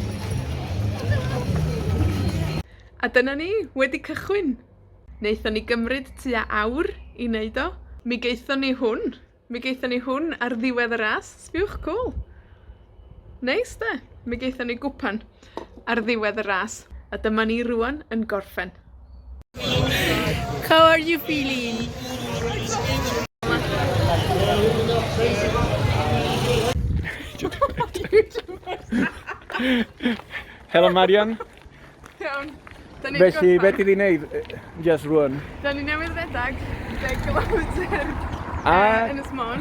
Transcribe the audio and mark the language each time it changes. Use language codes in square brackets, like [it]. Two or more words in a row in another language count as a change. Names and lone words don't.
[cy] A dyna ni, wedi cychwyn. Wnaethon ni gymryd tua awr i wneud o. Mi geithon ni hwn. Mi geithon ni hwn ar ddiwedd y ras. Sbiwch, cool. Neis, de. Mi geithon ni gwpan ar ddiwedd y ras. A dyma ni rwan yn gorffen. [en] How are you feeling? [cy] Helo Marian. Iawn. Felly, beth i wneud just rwan? Da ni newydd redag 10 kilometr yn Ynys Môn.